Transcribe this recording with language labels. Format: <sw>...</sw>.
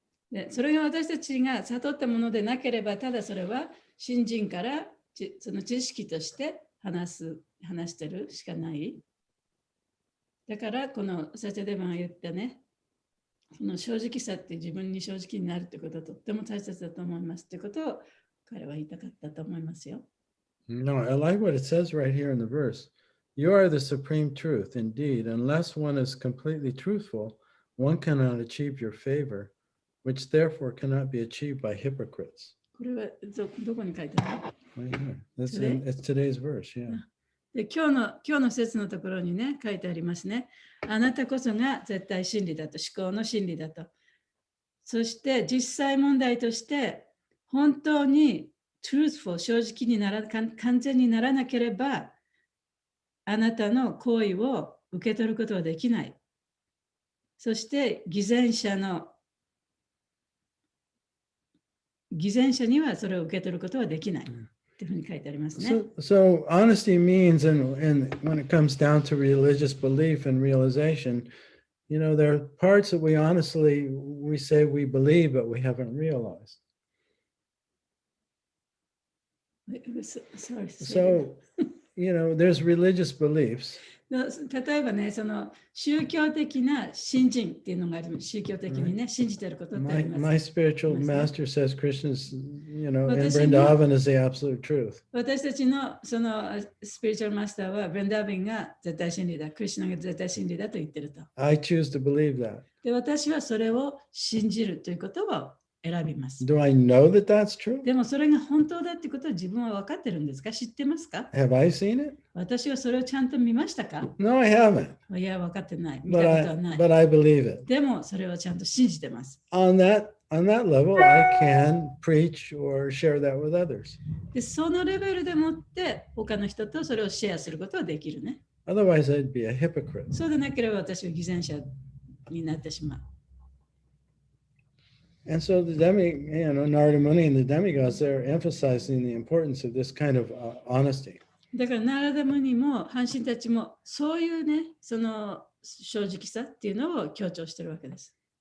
<ja>で、それが私たちが悟ったものでなければ、ただそれは新人からその知識として話してるしかない。だからこのサチャデバが言ったね、その正直さって自分に正直になるってことはとっても大切だと思いますってことを彼は言いたかったと思いますよ。</ja> <en>No, I like what it says right here in the verse. You are the supreme truth. Indeed, unless one is completely truthful, one cannot achieve your favor, which therefore cannot be achieved by hypocrites.</en> <ja>これはどこに書いてある</ja> <en>Right here. That's Today? it's today's verse, yeah.</en> <ja>で今日の説のところにね、書いてありますね。あなたこそが絶対真理だと、思考の真理だと。そして実際問題として、本当に truthful、正直に完全にならなければ、あなたの行為を受け取ることはできない。そして偽善者にはそれを受け取ることはできない。っていうふうに書いてありますね。</ja> <en>So honesty means, and when it comes down to religious belief and realization, you know, there are parts that we say we believe, but we haven't realized. Sorry. So, you know, there's religious beliefs.</en> <ja>例えばね、その宗教的な信心っていうのがあります。宗教的にね、信じていることってあります。</ja> <en>My spiritual master says Krishna's, you know, and Vrindavan is the absolute truth.</en> <ja>私たちのそのスピリチュアルマスターは、ブリンダーバンが絶対真理だ、クリシュナが絶対真理だと言ってると。</ja> <en>I choose to believe that.</en> <ja>で、私はそれを信じるということを選びます。</ja> <en>Do I know that that's true?</en> <ja>でもそれが本当だってことは自分は分かってるんですか？知ってますか？</ja> <en>Have I seen it?</en> <ja>私はそれをちゃんと見ましたか？</ja> <en>No, I haven't.</en> <ja>いや、分かってない。見たことはない。</ja> <en>But I believe it.</en> <ja>でもそれをちゃんと信じてます。</ja> <en>On that level, I can preach or share that with others.</en> <ja>で、そのレベルでもって他の人とそれをシェアすることはできるね。</ja> <en>Otherwise, I'd be a hypocrite.</en> <ja>そうでなければ私は偽善者になってしまう。</ja> <en>And so Narada Muni and the demigods, they're emphasizing the importance of this kind of honesty.</en> <ja>だからナラダムニも阪神たちもそういうね、その正直さっていうのを強調してるわけです。</ja>